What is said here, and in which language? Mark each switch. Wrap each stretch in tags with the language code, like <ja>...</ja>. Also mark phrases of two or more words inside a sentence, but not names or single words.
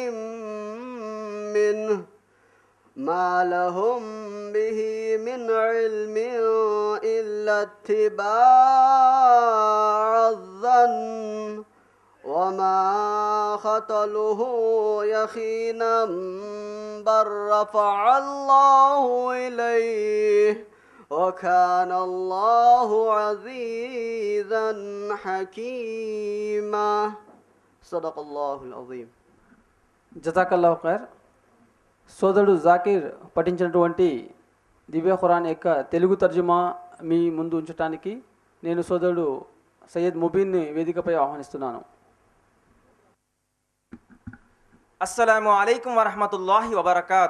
<ar>منه ما لهم به من علم إلا اتباع الظن وما قتلوه يقينا بل رفع الله إليه وكان الله عزيزا حكيما. صدق الله العظيم. جزاك الله خير.</ar> <te>సోదరుడు జాకిర్ పఠించినటువంటి దివ్య ఖురాన్ యొక్క తెలుగు తర్జుమా మీ ముందు ఉంచడానికి నేను సోదరుడు సయ్యద్ ముబీన్ని వేదికపై ఆహ్వానిస్తున్నాను.</te> <ar>السلام عليكم ورحمة الله وبركاته.</ar>